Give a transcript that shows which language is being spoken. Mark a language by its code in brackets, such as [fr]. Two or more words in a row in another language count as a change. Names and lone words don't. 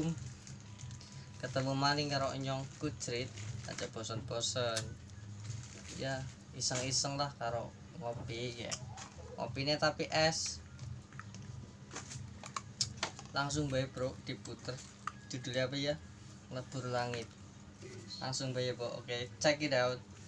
[jv] Ketemu maling karo nyong Kucrit. Aja bosen-bosen. Ya, iseng-iseng lah karo ngopi ya. [id] Ngopinya tapi es. [jv] Langsung bae bro, diputer. [id] Judulnya apa ya? Lebur Langit. Langsung bae bro. [en] Oke, check it out.